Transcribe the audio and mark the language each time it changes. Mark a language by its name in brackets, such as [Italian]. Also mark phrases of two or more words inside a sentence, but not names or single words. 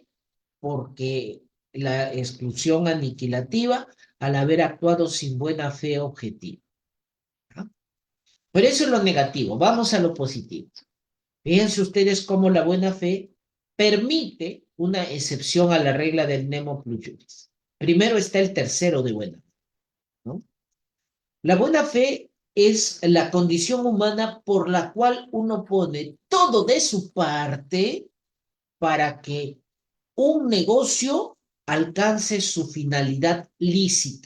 [Spanish] Porque la exclusión aniquilativa al haber actuado sin buena fe objetiva. ¿No? Pero eso es lo negativo. Vamos a lo positivo. Fíjense ustedes cómo la buena fe permite una excepción a la regla del [Latin] nemo plus juris. [Spanish] Primero está el tercero de buena fe, ¿no? La buena fe es la condición humana por la cual uno pone todo de su parte para que un negocio alcance su finalidad lícita.